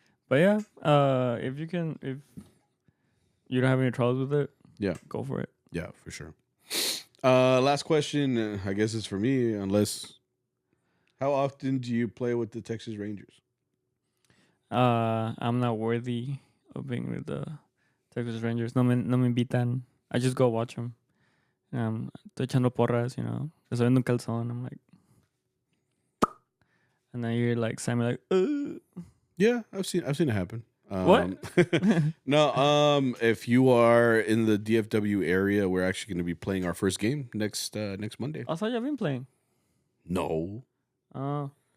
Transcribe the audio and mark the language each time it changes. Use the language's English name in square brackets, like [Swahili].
[English] But yeah, if you don't have any troubles with it, go for it. Yeah, for sure. Last question, I guess it's for me, unless, how often do you play with the Texas Rangers? I'm not worthy of being with the Texas Rangers. [Spanish] No me invitan. [English] I just go watch them. [Spanish] Estoy echando porras, estoy viendo un calzón. [English] I'm like, and then you're like Simon, like, Yeah, I've seen it happen. What? No, if you are in the DFW area, we're actually going to be playing our first game next Monday. I thought you've been playing. No, Oh,